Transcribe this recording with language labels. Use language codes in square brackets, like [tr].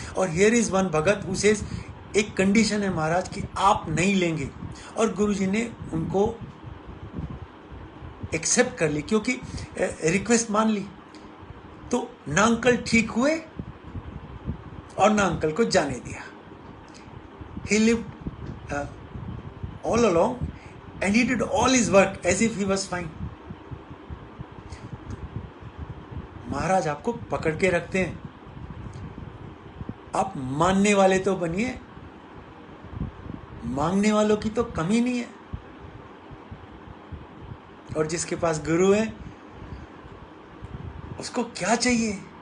[hi] और [en] here is one bhagat who says, [hi] एक condition है महाराज कि आप नहीं लेंगे। और गुरुजी ने उनको एक्सेप्ट कर ली, क्योंकि रिक्वेस्ट मान ली। तो ना अंकल ठीक हुए और ना अंकल को जाने दिया। [en] He lived all along and he did all his work as if he was fine. [hi] महाराज आपको पकड़ के रखते हैं। आप मानने वाले तो बनिए, मांगने वालों की तो कमी नहीं है। और जिसके पास गुरु है उसको क्या चाहिए?